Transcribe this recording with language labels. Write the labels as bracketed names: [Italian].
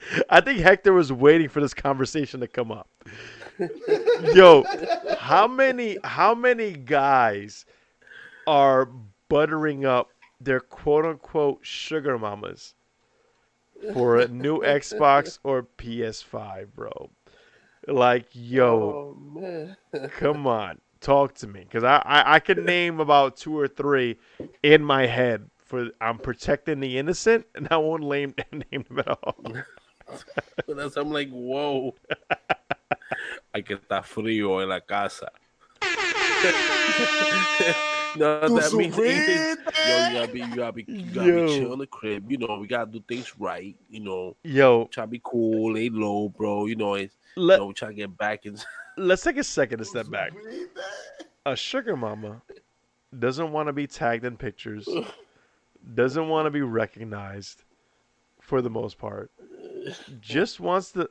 [English] I think Hector was waiting for this conversation to come up. Yo, how many guys are buttering up their quote unquote sugar mamas for a new Xbox or PS5, bro? Like, yo, come on, talk to me, because I can name about 2 or 3 in my head. I'm protecting the innocent, and I won't name them at all. I'm like, whoa. [Spanish] Hay que estar frío en la casa. [English] No, that means you gotta be chill in the crib. You know, we gotta do things right. You know, try to be cool, lay low, bro. You know, we try to get back in. Let's take a second to step back. A sugar mama doesn't want to be tagged in pictures, doesn't want to be recognized for the most part. Just wants to.